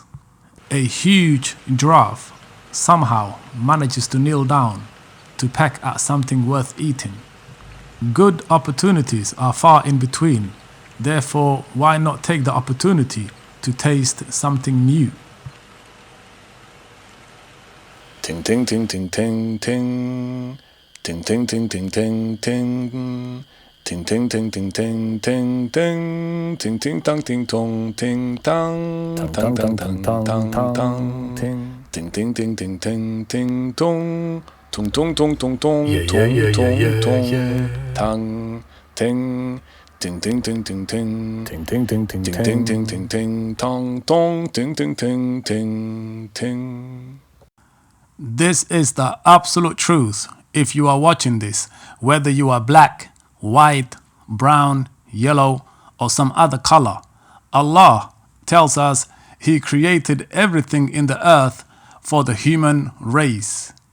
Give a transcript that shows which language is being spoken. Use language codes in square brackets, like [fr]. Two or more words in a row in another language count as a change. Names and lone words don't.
[en] A huge giraffe somehow manages to kneel down to peck at something worth eating. Good opportunities are far in between, therefore why not take the opportunity to taste something new? Ting ting ting ting ting ting. Ting ting ting ting ting ting. Ting ting ting ting ting ting ting. Ting ting tang ting tong ting tang. Tang tang tang tang tang. Ting ting ting ting ting ting tong. Tong tong tong tong tong tong tong tong. Tang ting. Ting ting ting ting ting. Ting ting ting ting ting. Ting ting ting ting tong tong. Ting ting ting ting ting. This is the absolute truth if you are watching this, whether you are black, white, brown, yellow, or some other color. Allah tells us He created everything in the earth for the human race.